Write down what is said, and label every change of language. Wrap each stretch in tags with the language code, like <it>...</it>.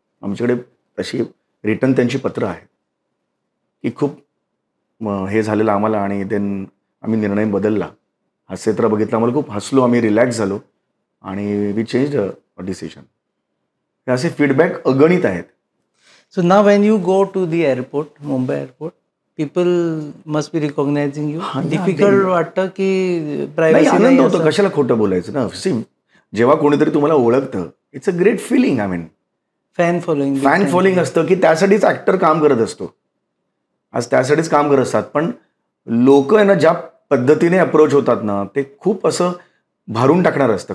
<mr>आमच्याकडे तशी रिटर्न त्यांची पत्र आहेत की खूप हे झालेलं आम्हाला, आणि देन आम्ही निर्णय बदलला. हास्यजत्रा बघितलं, आम्हाला खूप हसलो, आम्ही रिलॅक्स झालो, आणि</mr> <en>We change a decision.</en> <mr>हे असे फीडबॅक अगणित आहेत.</mr> <en>So now when you go to the airport, Mumbai airport, people must be recognizing you.</en> <mr>Difficult वाटतं की प्रायव्हसी नाही, आनंद होतो, कशाला खोटं बोलायचं ना. सी, जेव्हा कोणीतरी तुम्हाला ओळखतं,</mr> <en>It's a great feeling. I mean fan following</en> <mr>असतं की त्यासाठीच ऍक्टर काम करत असतो. आज त्यासाठीच काम करत असतात. पण लोक आहे ना, ज्या पद्धतीने अप्रोच होतात ना, ते खूप असं भारून टाकणार असतं.</mr>